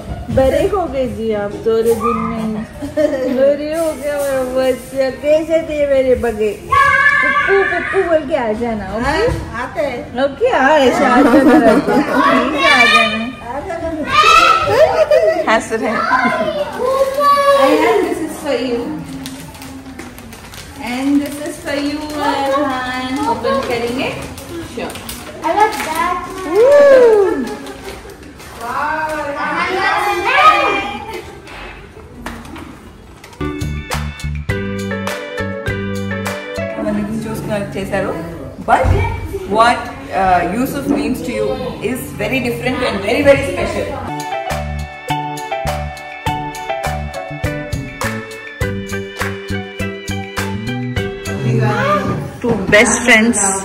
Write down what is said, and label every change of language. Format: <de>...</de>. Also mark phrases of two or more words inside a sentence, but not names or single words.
<hi>बड़े हो गए जी आप, थोड़े दिन में बड़े हो गए मेरा बच्चा. कैसे थे मेरे बगे? पप्पू पप्पू बोल के आ जाना. ओके आते हैं. ओके आ जाना, आ जाना. हंस रहे.</hi> <en>And this is for you. And this is for you, Arhan.</en> <hi>Open करेंगे. Sure.</hi> <en>I love that.</en> <te>చేశారు.</te> <en>But what Yusuf means to you is very different and very very special. Two best friends.</en>